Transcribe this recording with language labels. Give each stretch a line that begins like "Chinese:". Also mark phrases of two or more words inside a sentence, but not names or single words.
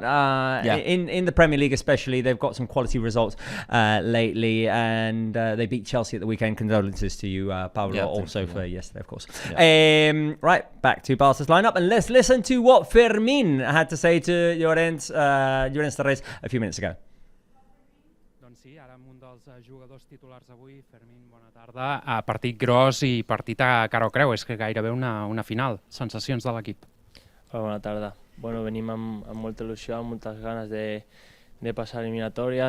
English: In the Premier League especially, they've got some quality results lately. And they beat Chelsea at the weekend. Condolences to you, Pablo, also for yesterday, of course. Yeah. Right, back to Barca's lineup. And let's listen to what Fermin had to say to Llorens Torres a few minutes ago.
Catalan: Doncs sí, ara amb un dels jugadors titulars avui, Fermin, bona tarda. Partit gros i partit a cara o creu, és que gairebé una final. Sensacions de l'equip. Bona tarda. Bueno, venim amb molta il·lusió, amb moltes ganes de passar eliminatòria.